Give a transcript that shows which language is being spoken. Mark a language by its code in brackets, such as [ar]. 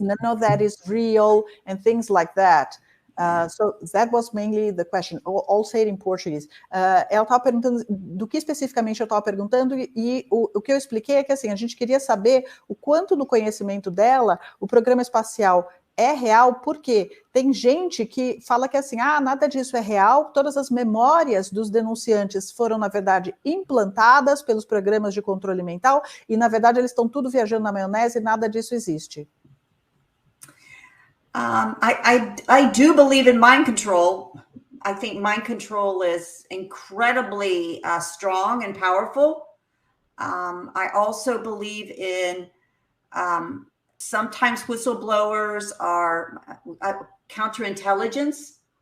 [en] None of that is real and things like that. So that was mainly the question. I'll say it in Portuguese. [pt] Ela estava perguntando do que especificamente eu estava perguntando, e o que eu expliquei é que assim, a gente queria saber o quanto no conhecimento dela o programa espacial é real, porque tem gente que fala que assim, nada disso é real, todas as memórias dos denunciantes foram, na verdade, implantadas pelos programas de controle mental, e na verdade eles estão tudo viajando na maionese e nada disso existe. [en] I do believe in mind control. I think mind control is incredibly strong and powerful. I also believe in sometimes whistleblowers are counterintelligence.